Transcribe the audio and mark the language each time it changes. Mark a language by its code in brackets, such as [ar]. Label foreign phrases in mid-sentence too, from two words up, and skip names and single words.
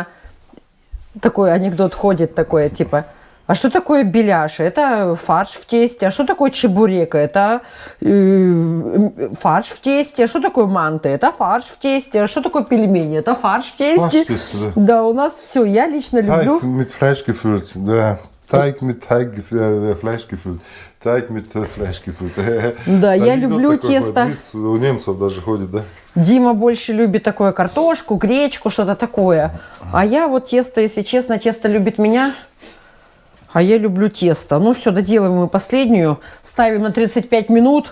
[ru] Такой анекдот ходит, такой, типа, а что такое беляш? Это фарш в тесте. А что такое чебурека? Это фарш в тесте. А что такое манты? Это фарш в тесте. А что такое пельмени? Это фарш в тесте. Фарш в тесте, да. Да, у нас все. Я лично люблю. [de] Teig mit Fleisch gefüllt, да. Teig mit Fleisch gefüllt. Teig mit Fleisch gefüllt. [ru] Да, я люблю тесто. У немцев даже ходит, да? Дима больше любит такое картошку, гречку, что-то такое. А я вот тесто, если честно, тесто любит меня. А я люблю тесто. Ну все, доделаем мы последнюю. Ставим на 35 минут.